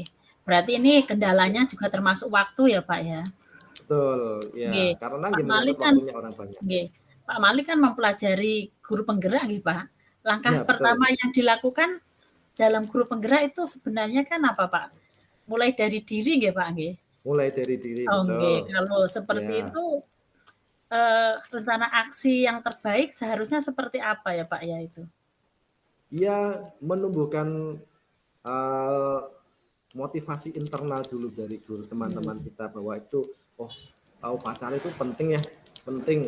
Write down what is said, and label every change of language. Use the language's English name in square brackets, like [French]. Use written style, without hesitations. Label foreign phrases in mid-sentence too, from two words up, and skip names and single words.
[Indonesian] Berarti ini kendalanya juga termasuk waktu ya, Pak, ya? Betul, Nggih. ya karena Pak Malik menyangkut kan waktunya orang banyak. nggih. Pak Malik kan mempelajari guru penggerak nggih, Pak. Langkah Iya pertama betul. yang dilakukan dalam guru penggerak itu sebenarnya kan apa, Pak? Mulai dari diri nggih, Pak, nggih? Mulai dari diri Oh, betul. nggih. Kalau seperti Ya, itu, rencana aksi yang terbaik seharusnya seperti apa ya, Pak, ya itu? ia menumbuhkan eh, motivasi internal dulu dari guru teman-teman kita bahwa itu oh upacara itu penting ya, penting.